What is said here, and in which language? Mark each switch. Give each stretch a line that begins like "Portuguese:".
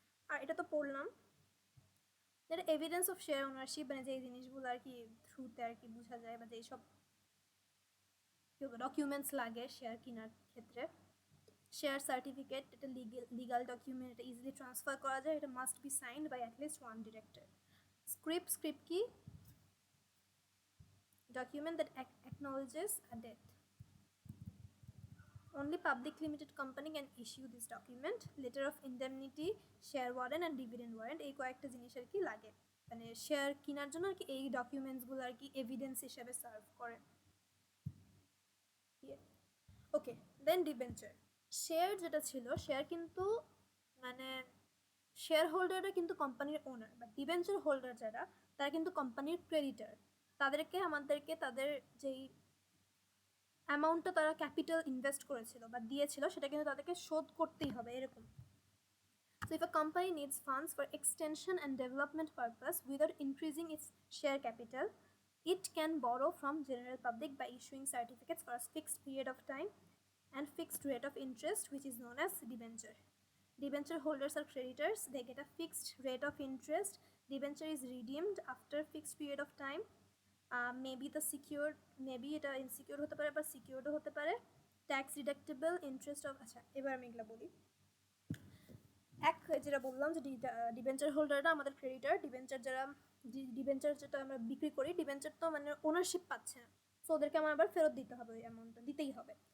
Bangla: আর এটা তো পড়লাম, যেটা এভিডেন্স অফ শেয়ার ওনারশিপ, মানে যে জিনিসগুলো আর কি থ্রুতে আর কি বোঝা যায় বা যেই সব ডকুমেন্টস লাগে শেয়ার কেনার ক্ষেত্রে। শেয়ার সার্টিফিকেট, এটা লিগাল ডকুমেন্ট, এটা ইজিলি ট্রান্সফার করা যায়, এটা
English: Must be signed by at least one director. Script কি, document that acknowledges a debt. Only public limited company can issue this document.
Bangla: Letter of indemnity, share warrant and dividend warrant, এই কয়েকটা জিনিস আর কি লাগে মানে শেয়ার কেনার জন্য আর কি, এই ডকুমেন্টসগুলো আর কি এভিডেন্স হিসেবে সার্ভ করে। ওকে, দেন ডিবেঞ্চার। শেয়ার যেটা ছিল, শেয়ার কিন্তু মানে শেয়ার হোল্ডাররা কিন্তু কোম্পানির ওনার, বাট ডিবেঞ্চার হোল্ডার যারা তারা কিন্তু কোম্পানির ক্রেডিটার। তাদেরকে আমাদেরকে তাদের যেই অ্যামাউন্টটা তারা ক্যাপিটাল ইনভেস্ট করেছিল বা দিয়েছিল সেটা কিন্তু তাদেরকে শোধ করতেই হবে এরকম।
English: So if a company needs funds for extension and development purpose without increasing its share capital, it can borrow from general public by issuing certificates for a fixed period of time and fixed rate of interest, which is known as debenture. Debenture holders are creditors, they get a fixed rate of interest. Debenture is redeemed after fixed period of time.
Bangla: Maybe the secure, maybe এটা insecure হতে পারে বা সিকিউরডও হতে পারে। Tax deductible interest of, আচ্ছা এবার আমি এগুলো বলি। এক যেটা বললাম যে ডিবেঞ্চার হোল্ডাররা আমাদের ক্রেডিটার, ডিবেঞ্চার যারা ডিবেঞ্চার যেটা আমরা বিক্রি করি, ডিবেঞ্চার তো মানে ওনারশিপ পাচ্ছে না, সো ওদেরকে আমার আবার ফেরত দিতে হবে, ওই অ্যামাউন্টটা দিতেই হবে।